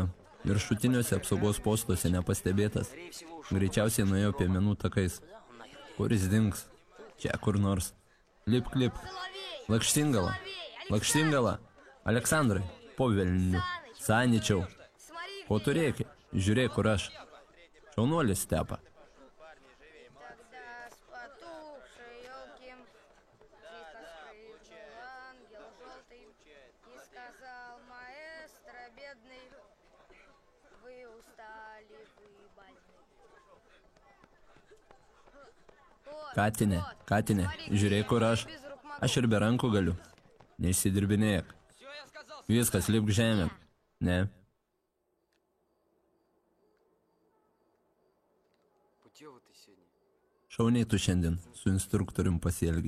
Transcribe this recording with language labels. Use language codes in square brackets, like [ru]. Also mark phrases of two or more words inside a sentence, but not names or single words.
[lt] Viršutiniuose apsaugos postuose nepastebėtas. Greičiausiai nuėjo piemenų takais. Kur jis dings? Čia kur nors. Lipk, lipk. Lakštingala. Lakštingala. Aleksandrai. Po velnių. Saničiau. Ko tu rėki? Žiūrėk, kur aš. Šaunuolis Stepa. [ru] Тогда с потухшей елки тихо спрыгнул ангел желтый и сказал: маэстро бедный, вы устали, вы больны. [lt] Katinė, katinė, žiūrėk, kur aš. Aš ir be rankų galiu. Neišsidirbinėk. Viskas, lipk žemėn. Ne. Šauniai tu šiandien su instruktorium pasielgiai.